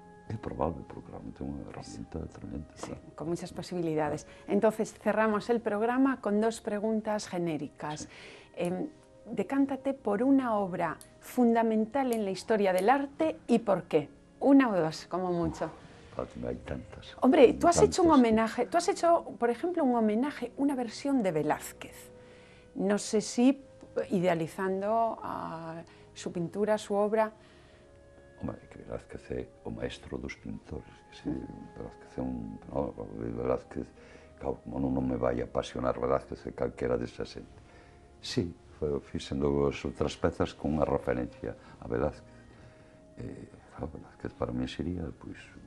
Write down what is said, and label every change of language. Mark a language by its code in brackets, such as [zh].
[gl] É probable, porque realmente é unha herramienta tremenda. [es] Sí, con muchas posibilidades. Entonces, cerramos el programa con dos preguntas genéricas. Decántate por una obra fundamental en la historia del arte y por qué. Una o dos, como mucho. Hay tantas. Hombre, tú has hecho un homenaje, tú has hecho, por ejemplo, un homenaje, una versión de Velázquez. No sé si idealizando su pintura, su obra. [gl] Hombre, que Velázquez é o maestro dos pintores. Velázquez é Velázquez, claro, como non me vai apasionar Velázquez e calquera desa xente. Sí, fixendo as outras pezas con unha referencia a Velázquez. [es] Velázquez para mí sería, pois,